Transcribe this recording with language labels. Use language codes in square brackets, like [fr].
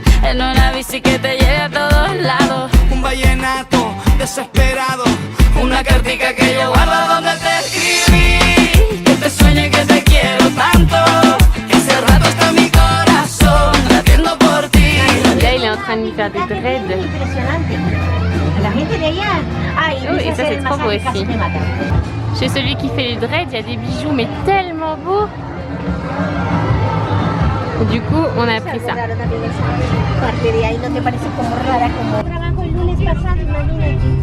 [es] En una bici que te lleve a todos lados. Un vallenato desesperado, Una cartica que yo guardo donde te escribí. Que te sueñe que te quiero tanto. Que hace rato está mi corazón latiendo por ti. [fr] Là, il est en train de lui faire des dreads. [es] Impresionante. La gente de allá. Ay, [fr] Oh, [es] y [fr] ça, c'est trop beau aussi. Chez celui qui fait les dreads, il y a des bijoux, mais tellement beaux. Du coup, on a pris ça. [es] Parte de ahí no te parece como rara, como trabajo el lunes pasado, imagínate.